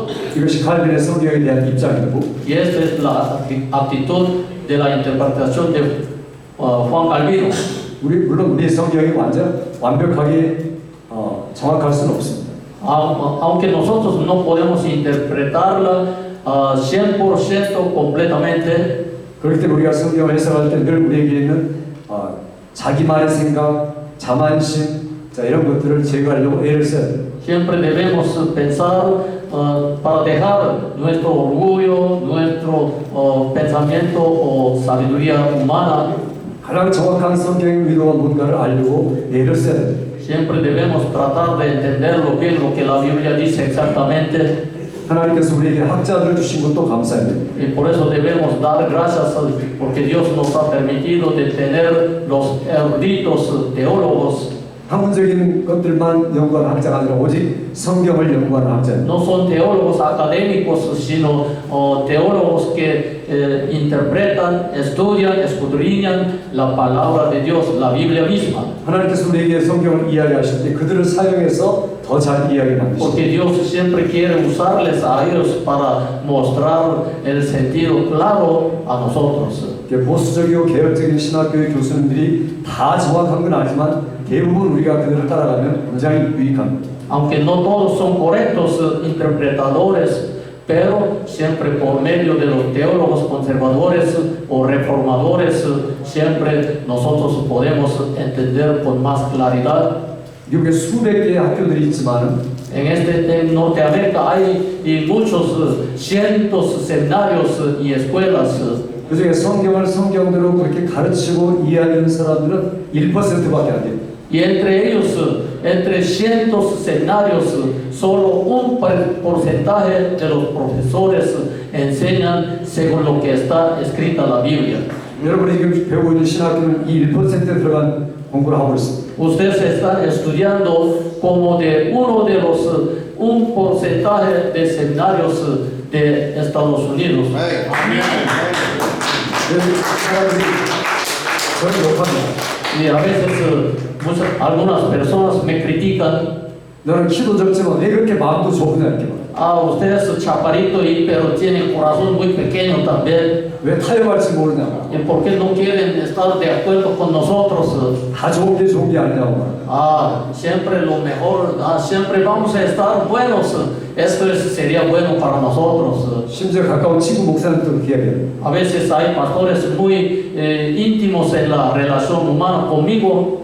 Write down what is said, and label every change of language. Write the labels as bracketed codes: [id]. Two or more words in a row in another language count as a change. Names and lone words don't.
[ko] 이것이 칼빈의 성경에 대한 입장이고 [es] Y esta es la actitud de la interpretación de Juan Calvino. [ko] 물론 우리의 성경이 완벽하게 정확할 수는 없습니다. [es] Aunque nosotros no podemos interpretarla 100% completamente, [ko] 그렇기 때문에 우리가 성경을 해석할 때 늘 우리에게 있는 자기만의 생각, 자만심, 이런 것들을 제거하려고 애를 써야 돼요. [es] siempre debemos pensar para dejar nuestro orgullo, nuestro pensamiento o sabiduría humana. [ko] 가장 정확한 성경의 의도가 뭔가를 알려고 애를 써야 돼요. [es] Siempre debemos tratar de entender lo que la Biblia dice exactamente. [ko] 하나님께서 우리에게 학자들을 주신 것도 감사해요. [es] Y por eso debemos dar gracias porque Dios nos ha permitido de tener los eruditos teólogos. [ko] 학문적인 것들만 연구하는 학자가 아니라 오직 성경을 연구하는 학자예요. [es] No son teólogos académicos, sino teólogos que interpretan, estudian, escudriñan la palabra de Dios, la Biblia misma. [ko] 하나님께서 우리에게 성경을 이야기하실 때 그들을 사용해서 더 잘 이해하게 만드십니다. [es] Porque Dios siempre quiere usarles a ellos para mostrar el sentido claro a nosotros. [ko] 보수적이고 개혁적인 신학교의 교수님들이 다 정확한 건 아니지만 대부분 우리가 그들을 따라가면 굉장히 유익합니다. [es] Aunque no todos son correctos interpretadores, pero siempre por medio de los teólogos conservadores o reformadores, siempre nosotros podemos entender con más claridad. [ko] 미국에 수백 개의 학교들이 있지만 [es] En Norteamérica hay muchos cientos seminarios y escuelas. [ko] 그중에 성경을 성경대로 그렇게 가르치고 이해하는 사람들은 1%밖에 안 돼요. [es] Y entre ellos, entre cientos seminarios, solo un porcentaje de los profesores enseñan según lo que está escrita la Biblia. [ko] 여러분이 지금 배우고 있는 신학교는 이 1%에 들어간 공부를 하고 있습니다. [es] Ustedes están estudiando como de un porcentaje de seminarios de Estados Unidos. [ko] 사람들이 저를 욕합니다. [es] Y a veces algunas personas me critican. [ko] 너는 키도 적지만 왜 그렇게 마음도 좁으냐 이렇게 말해요. [es] Usted es chaparito pero tiene corazón muy pequeño también. [ko] 왜 타협할지 모르냐고. [es] ¿Y por qué no quieren estar de acuerdo con nosotros? [ko] 다 좋은 게 아니냐고 말해요. [es] Siempre lo mejor, siempre vamos a estar buenos. Esto sería bueno para nosotros. [ko] 심지어 가까운 친구 목사님도 그렇게 얘기해요. [es] A veces hay pastores muy íntimos en la relación humana conmigo.